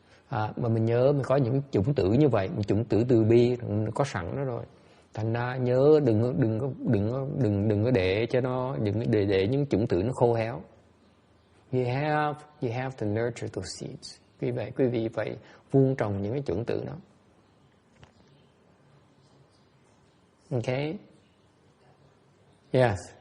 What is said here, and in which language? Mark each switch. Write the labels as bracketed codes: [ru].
[vi] Mà mình nhớ mình có những chủng tử như vậy, một chủng tử từ bi có sẵn đó rồi. Thành ra nhớ đừng có để cho nó để những chủng tử nó khô héo. [en] You have to nurture those seeds. [vi] Quý vị phải vun trồng những cái chủng tử đó. [en] Okay? Yes.